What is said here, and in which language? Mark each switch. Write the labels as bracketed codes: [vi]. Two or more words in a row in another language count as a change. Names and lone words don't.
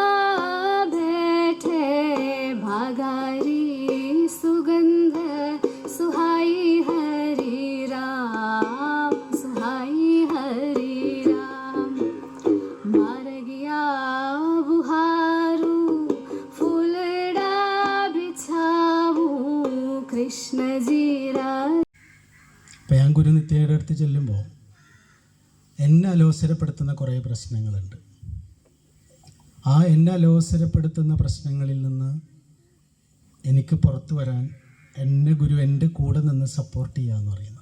[raj] बैठे भागारी सुगंध सुहाई हरि राम, सुहाई हरि राम. मारगिया बुहारू फूलड़ा बिछावू कृष्ण जीरा. [ml] ഞാൻ ഗുരു നിത്യയുടെ അടുത്ത് ചെല്ലുമ്പോൾ എന്നെ അലോസരപ്പെടുത്തുന്ന കുറേ പ്രശ്നങ്ങളുണ്ട്. ആ എന്നെ അലോസരപ്പെടുത്തുന്ന പ്രശ്നങ്ങളിൽ നിന്ന് എനിക്ക് പുറത്തു വരാൻ എന്നെ ഗുരു എൻ്റെ കൂടെ നിന്ന് സപ്പോർട്ട് ചെയ്യുക എന്ന് പറയുന്നത്.